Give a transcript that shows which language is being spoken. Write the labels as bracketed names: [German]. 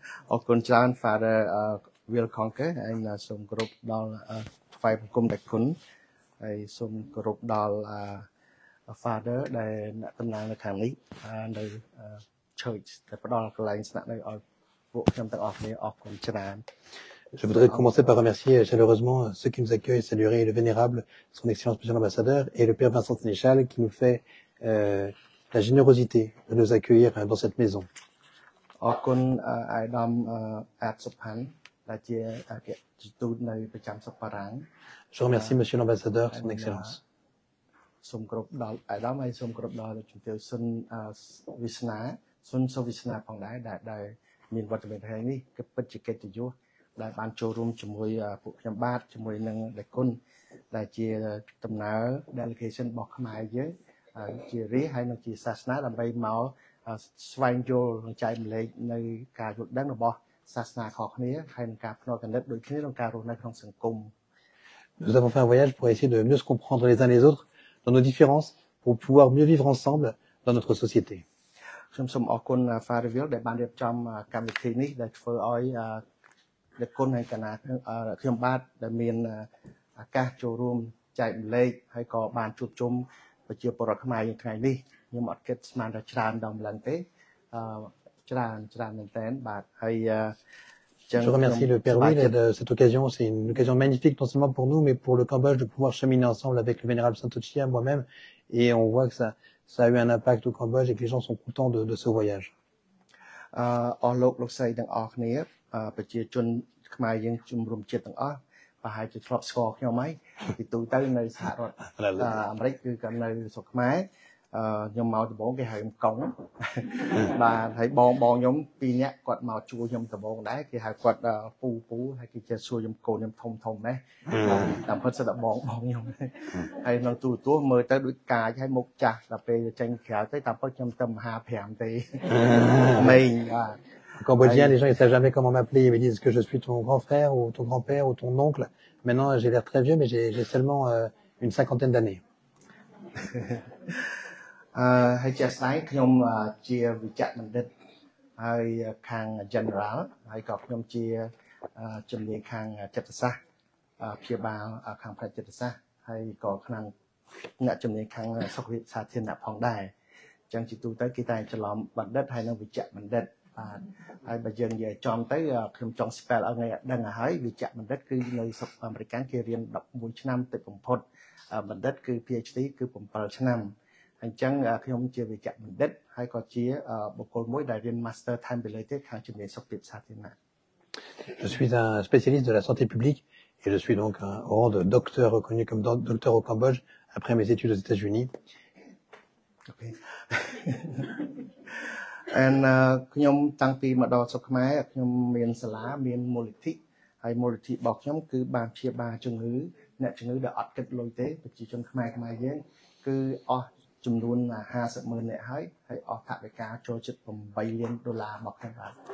[Khmer] អរគុណច្រើន Father Will Conquer ហើយសូមគោរពដល់ថ្វាយបង្គំដល់គុណហើយសូមគោរពដល់ Father ដែលអ្នកតំណាងនៅខាងនេះនៅ Church ដែលផ្ដល់កន្លែងស្នាក់នៅឲ្យពួកខ្ញុំទាំងអស់គ្នាអរគុណច្រើន [French] Je voudrais commencer par remercier chaleureusement ceux qui nous accueillent, saluer le vénérable, son excellence monsieur l'ambassadeur, et le père Vincent Sénéchal qui nous fait la générosité de nous accueillir dans cette maison. [Khmer] អរគុណអាយដាមអាតសុផាន់ដែលជាអគ្គទូតនៅប្រចាំស្រុកបារាំង [French] Je remercie monsieur l'ambassadeur, son excellence. [Khmer] សូមគោរពដល់អាយដាមហើយសូមគោរពដល់ជំទាវសុនវិស្នាសុនសុវិស្នាផងដែរដែលមានវត្តមានថ្ងៃនេះគឺពិតជាកិត្តិយសដែលបានចូលរួមជាមួយពួកខ្ញុំបាទជាមួយនឹងដេគុណដែលជាដំណើរ delegation របស់ខ្មែរយើងជារាជហើយនឹងជាសាសនាដើម្បីមកស្វែងយល់និងចែកម្លែកនៅការយល់ដឹងរបស់សាសនាខុសគ្នាហើយនឹងការផ្នត់គំនិតដូចគ្នាក្នុងការរស់នៅក្នុងសង្គម [French] Nous avons fait un voyage pour essayer de mieux se comprendre les uns les autres dans nos différences pour pouvoir mieux vivre ensemble dans notre société. [Khmer] ខ្ញុំសូមអរគុណ Father Will ដែលបានរៀបចំកម្មវិធីនេះដែលធ្វើឲ្យដេគុណហើយគណៈខ្ញុំបាទដែលមានឱកាសចូលរួមចែកម្លែកហើយក៏បានជួបជុំប្រជាពលរដ្ឋខ្មែរយើងថ្ងៃនេះខ្ញុំអត់គិតស្មានថាច្រើនដល់ម្លឹងទេច្រើនមែនតើបាទហើយ [French] Je remercie le Père Will de cette occasion. C'est une occasion magnifique, non seulement pour nous, mais pour le Cambodge, de pouvoir cheminer ensemble avec le vénérable Saint-Ochia, moi-même. Et on voit que ça a eu un impact au Cambodge et que les gens sont contents de ce voyage. [Khmer] អស់លោកស្រីទាំងអស់គ្នាប្រជាជនខ្មែរយើងជំរុំជាតិទាំងអស់ប្រហែលជាធ្លាប់ស្គាល់ខ្ញុំហើយពីទូទៅនៅសហរដ្ឋអាមេរិកគឺក៏នៅស្រុកខ្មែរខ្ញុំមកដំបូងគេហៅខ្ញុំកុង បាទហើយបងខ្ញុំពីរនាក់គាត់មកជួយខ្ញុំដំបូងដែរគេហៅគាត់ពូហើយគេចេះសួរខ្ញុំកូនខ្ញុំធំណាស់តាមពិតសិតតែបងខ្ញុំហើយនៅទូមើលទៅដូចកាចហើយមុខចាស់ដល់ពេលចេញក្រៅទៅតាមពិតខ្ញុំតែមហា5ទេមេងបាទ [French] En cambodgien, les gens ils savent jamais comment m'appeler. Ils me disent que je suis ton grand frère ou ton grand-père ou ton oncle. Maintenant, j'ai l'air très vieux, mais j'ai seulement une cinquantaine d'années. [Khmer] ហើយជាស្ដែងខ្ញុំជាវិជ្ជបណ្ឌិតហើយខាង General ហើយក៏ខ្ញុំជាជំនាញខាងចិត្តសាស្ត្រព្យាបាលខាងផ្នែកចិត្តសាស្ត្រហើយក៏ខាង អ្នកជំនាញខាងសុខភាពសាធារណៈផងដែរអញ្ចឹងជាទូទៅគេតែច្រឡំបណ្ឌិតហើយនឹងវិជ្ជបណ្ឌិតបាទហើយបើយើងនិយាយចំទៅខ្ញុំចង់ spell ឲ្យអ្នកដឹងហើយវិជ្ជបណ្ឌិតគឺនៅស្រុកអាមេរិកគេរៀន11ឆ្នាំទៅបំផុតបណ្ឌិតគឺ PhD គឺ7ឆ្នាំអញ្ចឹងខ្ញុំជាវិជ្ជបណ្ឌិតហើយក៏ជាបុគ្គលមួយដែលរៀន Master Time Related ខាងជំនាញសុខភាពសាធារណៈ [French] Je suis un spécialiste de la santé publique et je suis donc au rang de docteur reconnu comme docteur au Cambodge après mes études aux États-Unis. [English] Okay. [Khmer] ខ្ញុំតាំងពីមកដល់ស្រុកខ្មែរខ្ញុំមានសាលាមានមូលនិធិហើយមូលនិធិរបស់ខ្ញុំគឺបានព្យាបាលជំងឺអ្នកជំងឺដែលអត់គិតលុយទេប្រជាជនខ្មែរយើងគឺអស់ចំនួន50,000 នាក់ហើយអស់ថវិកាចូលជិត$8 លានរបស់ខ្ញុំបាទ